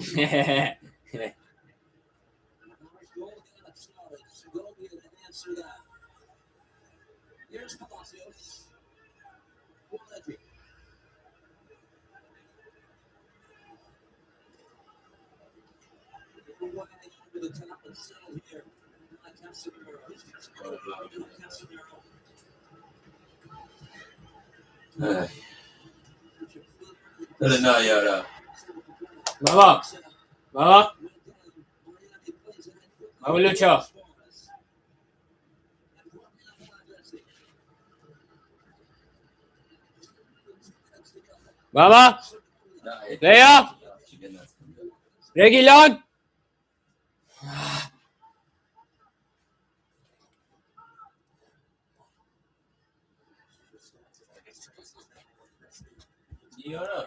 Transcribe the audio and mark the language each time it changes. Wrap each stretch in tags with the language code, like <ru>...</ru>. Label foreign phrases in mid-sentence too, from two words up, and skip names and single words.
<en>Segovia to answer that. Here's Palacios. Leggy. Over the top and settle here. Casemiro.</en> <sv>Eller nej, göra.</sv> <es>Vamos. Vamos. Vamos, Lucho. Vamos.</es> <sv>Nej. Leo. Reguilón. Göra.</sv>